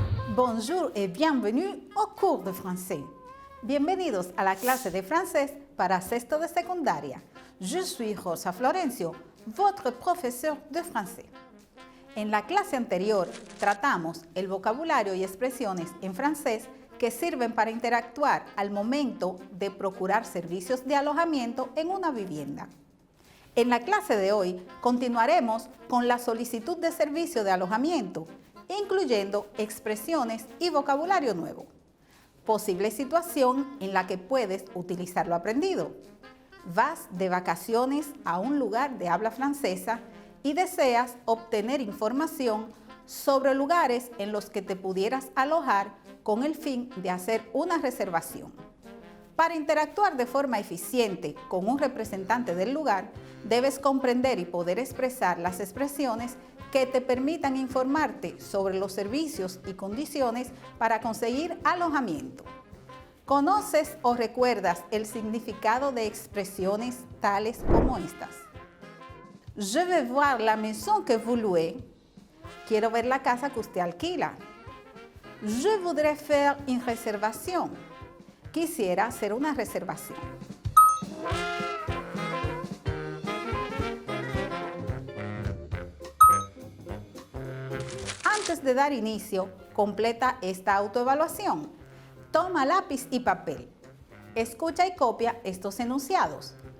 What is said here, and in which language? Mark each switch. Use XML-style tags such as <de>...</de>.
<fr>Bonjour et bienvenue au cours de français.</fr> <es>Bienvenidos a la clase de francés para sexto de secundaria.</es> <fr>Je suis Rosa Florencio, votre professeur de français.</fr> <es>En la clase anterior tratamos el vocabulario y expresiones en francés que sirven para interactuar al momento de procurar servicios de alojamiento en una vivienda. En la clase de hoy continuaremos con la solicitud de servicio de alojamiento, incluyendo expresiones y vocabulario nuevo. Posible situación en la que puedes utilizar lo aprendido. Vas de vacaciones a un lugar de habla francesa y deseas obtener información sobre lugares en los que te pudieras alojar con el fin de hacer una reservación. Para interactuar de forma eficiente con un representante del lugar, debes comprender y poder expresar las expresiones que te permitan informarte sobre los servicios y condiciones para conseguir alojamiento. ¿Conoces o recuerdas el significado de expresiones tales como estas?</es> <fr>Je vais voir la maison que vous louez.</fr> <es>Quiero ver la casa que usted alquila.</es> <fr>Je voudrais faire une réservation.</fr> <es>Quisiera hacer una reservación. Antes de dar inicio, completa esta autoevaluación. Toma lápiz y papel. Escucha y copia estos enunciados.</es>